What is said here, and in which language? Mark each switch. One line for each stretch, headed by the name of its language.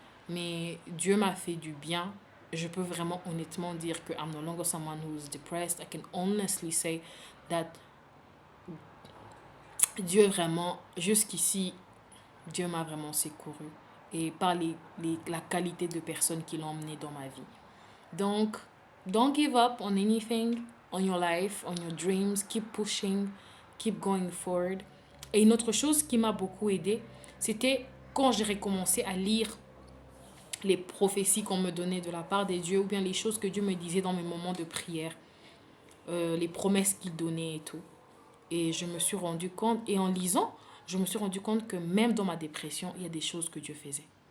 French: Mais Dieu m'a fait du bien. Je peux vraiment honnêtement dire que
English: I'm no longer someone who's depressed. I can honestly say that
French: Dieu vraiment, jusqu'ici, Dieu m'a vraiment secouru. Et par la qualité de personnes qu'il a emmené dans ma vie. Donc,
English: Don't give up on anything, on your life, on your dreams. Keep pushing, keep going forward.
French: Et une autre chose qui m'a beaucoup aidé, c'était quand j'ai recommencé à lire les prophéties qu'on me donnait de la part des dieux ou bien les choses que Dieu me disait dans mes moments de prière, les promesses qu'il donnait et tout. Et je me suis rendu compte, et en lisant, je me suis rendu compte que même dans ma dépression, il y a des choses que Dieu faisait.